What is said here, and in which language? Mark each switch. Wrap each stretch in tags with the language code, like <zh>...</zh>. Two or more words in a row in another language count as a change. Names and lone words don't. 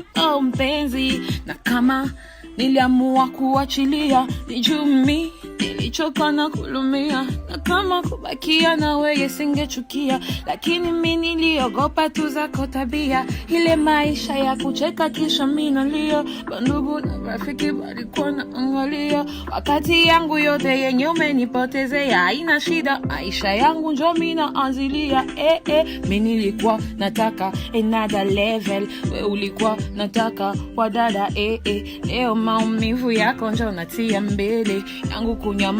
<sw>Oh mpenzi, na kama niliamua kuachilia, ni juu mi nilichoka na kulumia, na kama kubakia na weye singechukia, lakini mi niliogopa tu zako tabia, ile maisha ya kucheka kisha mi nalia, bandugu na rafiki walikuwa naangalia, wakati yangu yote yenye umenipotezea, haina shida, maisha yangu njo mi naanzilia, eh, eh, mi nilikuwa nataka</sw> <en>another level,</en> <sw>we ulikuwa nataka wadada, eh, eh, leo maumivu yako njo natia mbele yangu kunyama-</sw>